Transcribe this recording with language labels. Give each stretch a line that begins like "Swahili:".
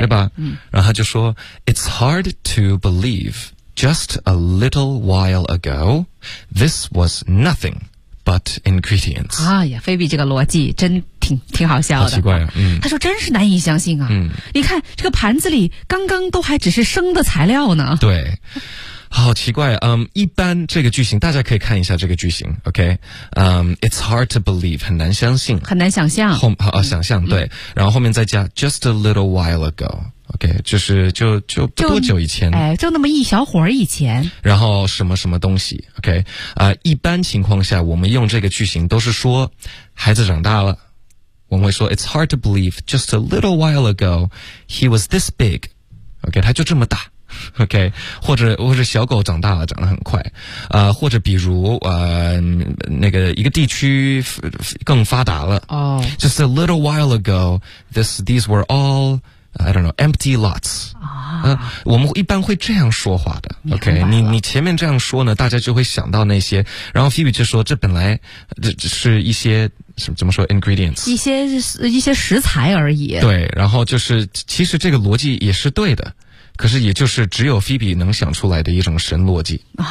Chinese: 对吧，然后他就说
English: ,It's hard to believe, just a little while ago, this was nothing. But ingredients.
Chinese: 哎呀，菲比这个逻辑真挺好笑的。好奇怪啊。他说真是难以相信啊。你看这个盘子里刚刚都还只是生的材料呢。对。好奇怪啊。一般这个句型大家可以看一下这个句型 ,OK?、
English: It's hard to believe,
Chinese: 很难相信。很难想象。想象对。然后后面再加
English: just a little while ago。
Chinese: OK, 就是就不多久以前。哎，就那么一小会儿以前。然后什么什么东西 ,OK, 一般情况下我们用这个句型都是说孩子长大了。我们会说
English: ,It's hard to believe, just a little while ago, he was this big.
Chinese: OK, 他就这么大。 OK, 或者小狗长大了长得很快。或者比如那个一个地区更发达了。哦、
English: just a little while ago, these were all,I don't know, empty lots.、
Chinese: 我们一般会这样说话的。 OK, 你前面这样说呢，大家就会想到那些。然后 Phoebe 就说这本来这是一些什么怎么说 ,ingredients。一些食材而已。对，然后就是其实这个逻辑也是对的。可是也就是只有 Phoebe 能想出来的一种神逻辑。